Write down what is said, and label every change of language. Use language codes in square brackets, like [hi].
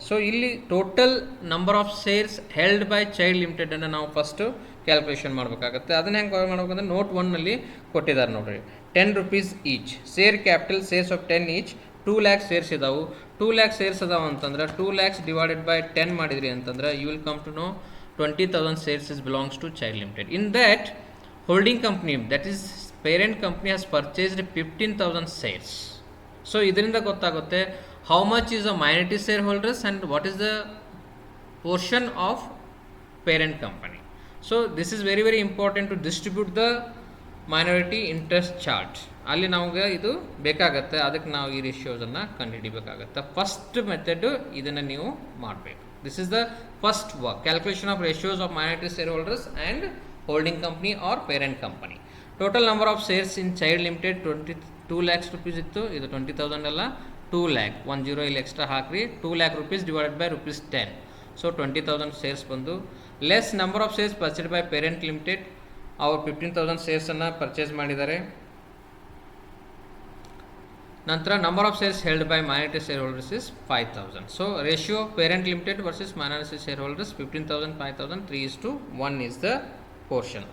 [kn] So ಇಲ್ಲಿ total number of shares held by child ಲಿಮಿಟೆಡನ್ನು ನಾವು first calculation ಮಾಡಬೇಕಾಗುತ್ತೆ. ಅದನ್ನ ಹೆಂಗೆ ಮಾಡಬೇಕಂದ್ರೆ ನೋಟ್ 1ನಲ್ಲಿ ಕೊಟ್ಟಿದ್ದಾರೆ ನೋಡ್ರಿ, 10 rupees each. [en] Share capital shares of 10 each, 2 lakh shares ಇದಾವೆ. 2 lakh shares ಅದಾವೆ ಅಂತಂದ್ರೆ 2 ಲ್ಯಾಕ್ಸ್ ಡಿವೈಡೆಡ್ ಬೈ 10 [kn] ಮಾಡಿದ್ರಿ ಅಂತಂದ್ರೆ [en] You will come to know 20,000 shares belongs to child limited. In that, holding company, that is parent company, has purchased 15,000 shares. So [kn] ಇದರಿಂದ ಗೊತ್ತಾಗುತ್ತೆ [en] how much is the minority shareholders and what is the portion of parent company. So this is very very important to distribute the minority interest chart. [kn] ಅಲ್ಲಿ ನಮಗೆ ಇದು ಬೇಕಾಗತ್ತೆ, ಅದಕ್ಕೆ ನಾವು ಈ ರೇಷಿಯೋಸನ್ನು ಕಂಡುಹಿಡಿಬೇಕಾಗತ್ತೆ. First method ಇದನ್ನು ನೀವು ಮಾಡಬೇಕು. [en] This is the first work, calculation of ratios of minority shareholders and holding company or parent company. Total number of shares in child limited 22 lakhs rupees [kn] ಇತ್ತು, ಇದು 20,000 ಅಲ್ಲ, [en] 2 lakh 10 [kn] ಇಲ್ಲಿ ಎಕ್ಸ್ಟ್ರಾ ಹಾಕ್ರಿ, [en] 2 lakh rupees divided by rupees 10. [kn] So 20,000 shares ಬಂದು [en] less number of shares purchased by parent limited, [kn] ಅವರು 15,000 sharesನ್ನು purchase ಮಾಡಿದ್ದಾರೆ. [en] ನಂತರ number of shares held by minority share holders is 5,000. So ratio parent limited versus minority share holders 15,000 5,000 3:1 is the portion.